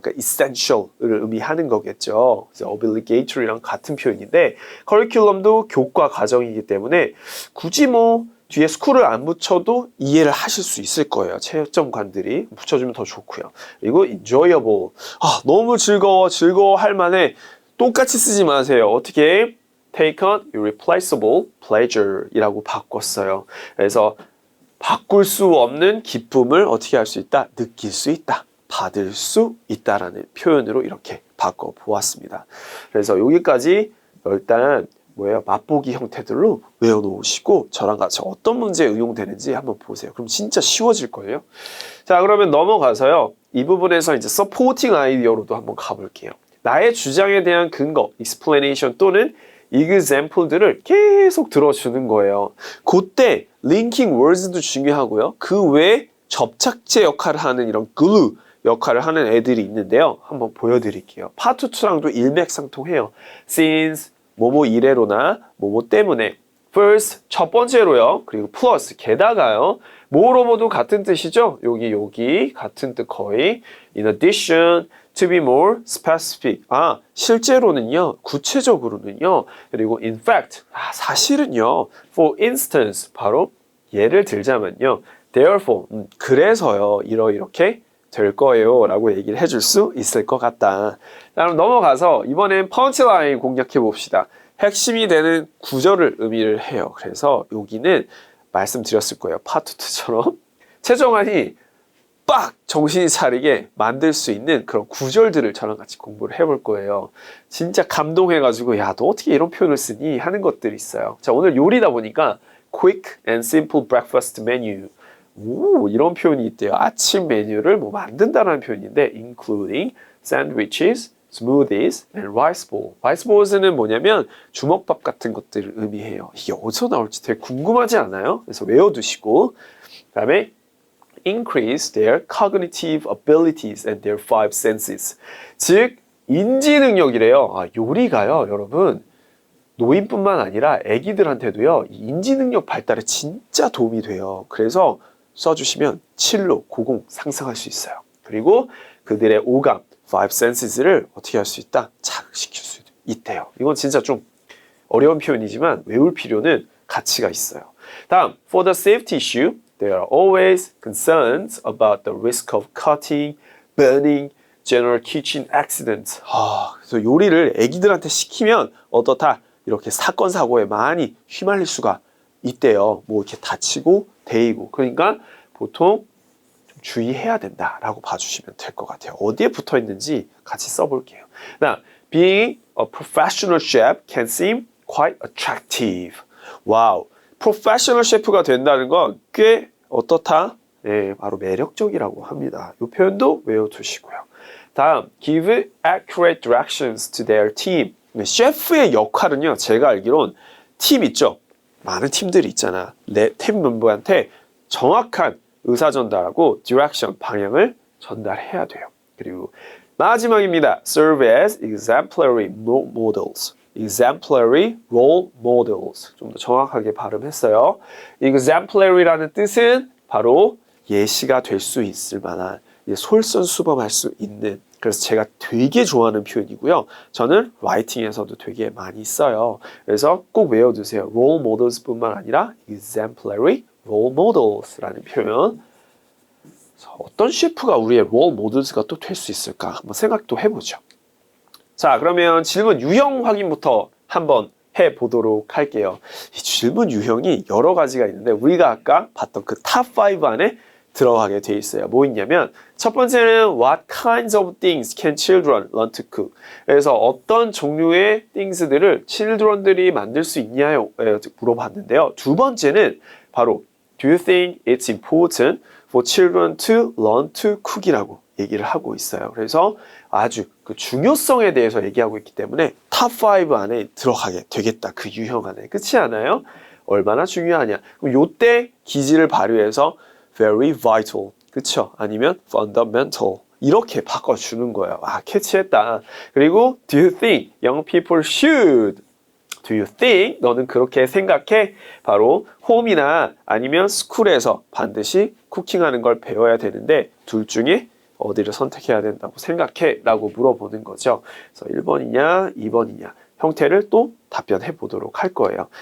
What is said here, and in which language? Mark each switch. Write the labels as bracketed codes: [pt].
[ko] 그러니까 essential을 의미하는 거겠죠. 그래서 obligatory랑 같은 표현인데 curriculum도 교과 과정이기 때문에 굳이 뭐 뒤에 school을 안 붙여도 이해를 하실 수 있을 거예요. 채점관들이 붙여주면 더 좋고요. 그리고 enjoyable. 너무 즐거워할 만해. 똑같이 쓰지 마세요. 어떻게? [en] take on irreplaceable pleasure [ko] 이라고 바꿨어요. 그래서 바꿀 수 없는 기쁨을 어떻게 할 수 있다? 느낄 수 있다. 받을 수 있다라는 표현으로 이렇게 바꿔보았습니다. 그래서 여기까지 일단 맛보기 형태들로 외워놓으시고 저랑 같이 어떤 문제에 응용되는지 한번 보세요. 그럼 진짜 쉬워질걸요? 자, 그러면 넘어가서요. 이 부분에서 이제 서포팅 아이디어로도 한번 가볼게요. 나의 주장에 대한 근거, explanation 또는 example들을 계속 들어주는 거예요. 그때 linking words도 중요하고요. 그 외에 접착제 역할을 하는 이런 glue 역할을 하는 애들이 있는데요. 한번 보여드릴게요. 파트 2랑도 일맥상통해요. since 뭐뭐 이래로나 뭐뭐 때문에 first 첫 번째로요. 그리고 plus 게다가요. moreover도 같은 뜻이죠. 여기 같은 뜻 거의. [en] in addition to be more specific. [ko] 실제로는요. 구체적으로는요. 그리고 [en] in fact [ko] 사실은요. [en] for instance [ko] 바로 예를 들자면요. therefore 그래서요. 이렇게 될 거예요 라고 얘기를 해줄 수 있을 것 같다. 그럼 넘어가서 이번엔 펀치라인 공략해 봅시다. 핵심이 되는 구절을 의미를 해요. 그래서 여기는 말씀드렸을 거예요. 파트 2처럼 최정환이 빡 정신이 차리게 만들 수 있는 그런 구절들을 저랑 같이 공부를 해볼 거예요. 진짜 감동해가지고 야, 너 어떻게 이런 표현을 쓰니? 하는 것들이 있어요. 자, 오늘 요리다 보니까 [en] quick and simple breakfast menu [ko] 이런 표현이 있대요. 아침 메뉴를 만든다는 표현인데 [en] including sandwiches, smoothies, and rice bowl. [ko] rice bowls는 뭐냐면 주먹밥 같은 것들을 의미해요. 이게 어디서 나올지 되게 궁금하지 않아요? 그래서 외워두시고 그 다음에 [en] increase their cognitive abilities and their five senses. [ko] 즉 인지 능력이래요. 요리가요, 여러분. 노인뿐만 아니라 아기들한테도요. 인지 능력 발달에 진짜 도움이 돼요. 그래서 써주시면 7로 고공 상승할 수 있어요. 그리고 그들의 오감, five senses를 어떻게 할 수 있다? 자극시킬 수 있대요. 이건 진짜 좀 어려운 표현이지만 외울 필요는 가치가 있어요. 다음, [en] for the safety issue, They are always concerned about the risk of cutting, burning, general kitchen accidents. [ko] 그래서 요리를 애기들한테 시키면 어떻다? 이렇게 사건 사고에 많이 휘말릴 수가 있대요. 뭐 이렇게 다치고 데이고. 그러니까 보통 좀 주의해야 된다라고 봐주시면 될 것 같아요. 어디에 붙어 있는지 같이 써볼게요. [en] Now, being a professional chef can seem quite attractive. [ko] 와우, 프로페셔널 셰프가 된다는 건 꽤 어떻다? 네, 바로 매력적이라고 합니다. 이 표현도 외워두시고요. 다음, [en] give accurate directions to their team. [ko] 셰프의 역할은요, 제가 알기론 팀 있죠? 많은 팀들이 있잖아. 내 팀 멤버한테 정확한 의사 전달하고 direction, 방향을 전달해야 돼요. 그리고 마지막입니다. [en] Serve as exemplary models. exemplary role models. [ko] 좀 더 정확하게 발음했어요. exemplary라는 뜻은 바로 예시가 될 수 있을 만한, 솔선수범할 수 있는, 그래서 제가 되게 좋아하는 표현이고요. 저는 라이팅에서도 되게 많이 써요. 그래서 꼭 외워두세요. [en] role models [ko] 뿐만 아니라 [en] exemplary role models라는 표현. [ko] 어떤 셰프가 우리의 role models가 또 될 수 있을까? 한번 생각도 해보죠. 자, 그러면 질문 유형 확인부터 한번 해보도록 할게요. 이 질문 유형이 여러 가지가 있는데 우리가 아까 봤던 그 탑 5 안에 들어가게 돼 있어요. 뭐 있냐면 첫 번째는 [en] What kinds of things can children learn to cook? [ko] 그래서 어떤 종류의 things들을 children들이 만들 수 있냐요? 물어봤는데요. 두 번째는 바로 [en] Do you think it's important for children to learn to cook이라고 [ko] 얘기를 하고 있어요. 그래서 아주 그 중요성에 대해서 얘기하고 있기 때문에 탑 5 안에 들어가게 되겠다. 그 유형 안에. 그렇지 않아요? 얼마나 중요하냐. 그럼 요때 기지를 발휘해서 [en] very vital, [ko] 그쵸? 아니면 fundamental 이렇게 바꿔주는 거예요. 아, 캐치했다. [en] 그리고 do you think young people should? Do you think? [ko] 너는 그렇게 생각해? 바로 홈이나 아니면 스쿨에서 반드시 쿠킹하는 걸 배워야 되는데 둘 중에 어디를 선택해야 된다고 생각해? 라고 물어보는 거죠. 그래서 1번이냐 2번이냐 형태를 또 답변해 보도록 할 거예요.